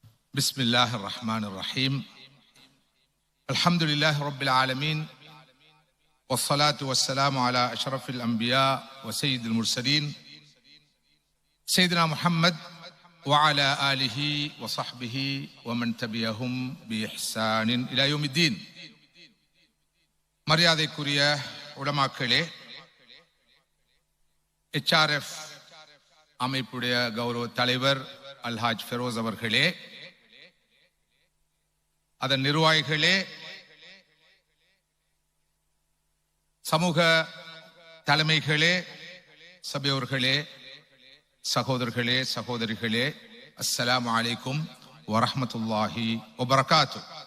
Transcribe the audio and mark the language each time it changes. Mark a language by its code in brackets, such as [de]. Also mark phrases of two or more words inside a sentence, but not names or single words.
[ar] بسم الله الرحمن الرحيم الحمد لله رب العالمين والصلاة والسلام على أشرف الأنبياء وسيد المرسلين سيدنا محمد وعلى آله وصحبه ومن تبعهم بإحسان إلى يوم الدين. [ta] மரியாதைக்குரிய உலமாக்களே, HRF அமைப்புடைய கௌரவ தலைவர் அல்ஹாஜ் ஃபெரோஸ் அவர்களே, அதன் நிர்வாகிகளே, சமூக தலைமைகளே, சபையோர்களே, சகோதரர்களே, சகோதரிகளே, [ar] السلام عليكم ورحمة الله وبركاته.